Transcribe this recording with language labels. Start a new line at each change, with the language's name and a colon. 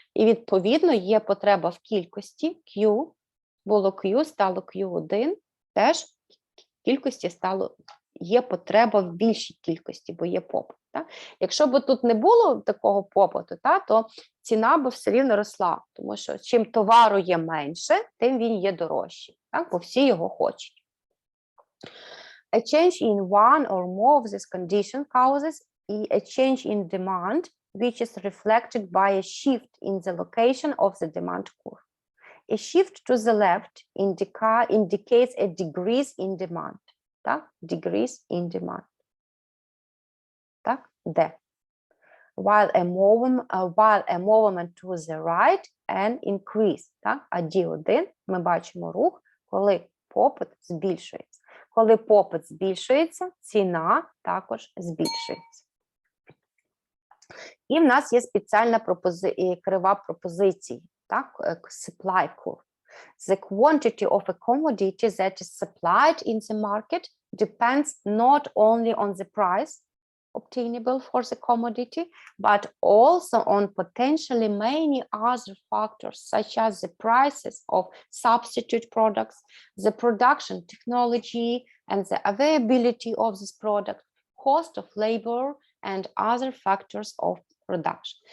Ukrainian: І відповідно є потреба в кількості Q, було Q, стало Q1, теж в кількості стало, є потреба в більшій кількості, бо є попит. Так? Якщо б тут не було такого попиту, то ціна б все рівно росла, тому що чим товару є менше, тим він є дорожчий, так? Бо всі його хочуть.
English: A change in one or more of these conditions causes a change in demand, which is reflected by a shift in the location of the demand curve. A shift to the left indicates a decrease in demand. Так? Decrease in demand.
Ukrainian: Так? Де?
English: While a movement to the right an increase.
Ukrainian: Так? А D1 ми бачимо рух, коли попит збільшується. Коли попит збільшується, ціна також збільшується. І в нас є спеціальна крива пропозиції, так?
English: Supply curve. The quantity of a commodity that is supplied in the market depends not only on the price obtainable for the commodity, but also on potentially many other factors, such as the prices of substitute products, the production technology, and the availability of this product, cost of labor, and other factors of production.